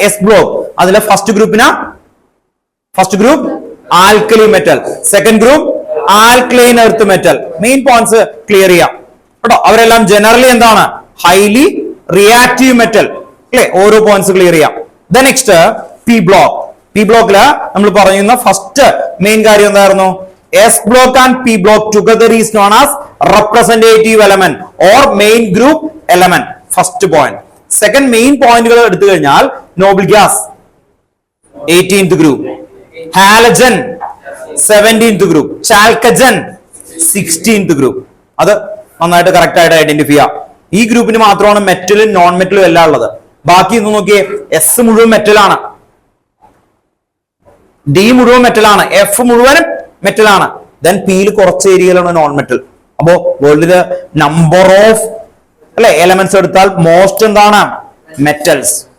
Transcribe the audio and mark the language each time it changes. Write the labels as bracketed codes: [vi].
[ml] S block അതിലെ first group alkali metal, second group alkaline earth metal. Main points clear ചെയ്യാം കേട്ടോ. അവരെല്ലാം generally എന്താണ്? ഹൈലി റിയാക്റ്റീവ് മെറ്റൽ അല്ലെ. ഓരോ പോയിന്റ്സ് ക്ലിയർ ചെയ്യാം. Next P block. P ബ്ലോക്കില് നമ്മൾ പറയുന്ന ഫസ്റ്റ് മെയിൻ കാര്യം എന്തായിരുന്നു? [en] S block and P block together is known as representative element or main group element. First point. Second main point [ml] എടുത്തു കഴിഞ്ഞാൽ [en] noble gas 18th group, halogen 17th group, chalcogen 16th group. [ml] അത് നന്നായിട്ട് correct ആയിട്ട് identify ചെയ്യാം. ഈ ഗ്രൂപ്പിന് മാത്രമാണ് മെറ്റലും non മെറ്റലും എല്ലാം ഉള്ളത്. ബാക്കി ഇന്ന് നോക്കിയേ, എസ് മുഴുവൻ മെറ്റലാണ്, ഡി മുഴുവൻ മെറ്റലാണ്, എഫ് മുഴുവനും മെറ്റലാണ്. ദെൻ പിയിൽ കുറച്ച് ഏരിയയിലാണ് നോൺ മെറ്റൽ. അപ്പോ വേൾഡില് നമ്പർ ഓഫ് അല്ലെ എലമെന്റ്സ് എടുത്താൽ മോസ്റ്റ് എന്താണ്? മെറ്റൽസ്.